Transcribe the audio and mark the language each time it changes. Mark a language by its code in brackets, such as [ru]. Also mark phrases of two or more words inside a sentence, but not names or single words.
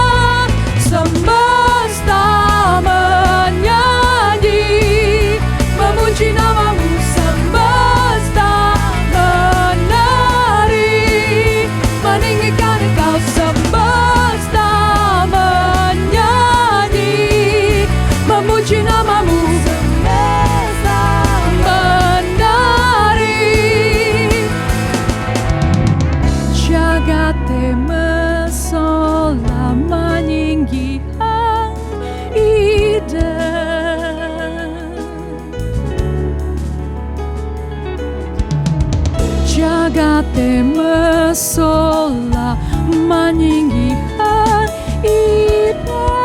[id] Semesta menyanyi, memuji namamu, semesta menari, meninggikan engkau. Semesta menyanyi, memuji namamu, semesta menari. [ban] Jagat mesola meninggi ang ida. Jagat mesola meninggi ang ida.